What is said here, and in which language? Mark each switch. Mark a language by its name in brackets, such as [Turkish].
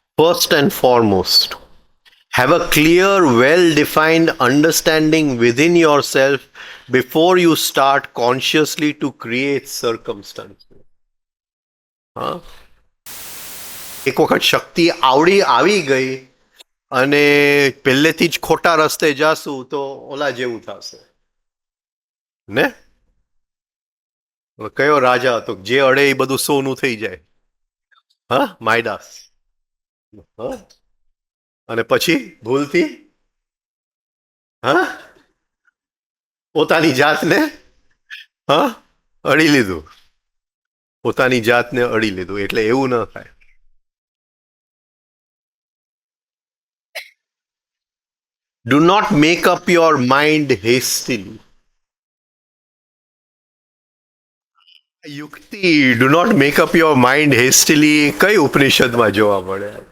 [English] First and foremost, have a clear, well-defined understanding within yourself before you start consciously to create circumstances. [Gujarati] હા, એક વખત શક્તિ આવી ગઈ અને પહેલેથી જ ખોટા રસ્તે જાશું તો ઓલા જેવું થશે ને. કયો રાજા હતો જે અડે એ બધું સોનું થઈ જાય? હા, માયદાસ. હા, અને પછી ભૂલથી હા પોતાની જાતને અડી લીધું. પોતાની જાતને અડી લીધું. એટલે એવું ન થાય. [English] Do not make up your mind hastily. યુક્તિ do not make up your mind hastily [Gujarati] કઈ ઉપનિષદમાં જોવા મળે?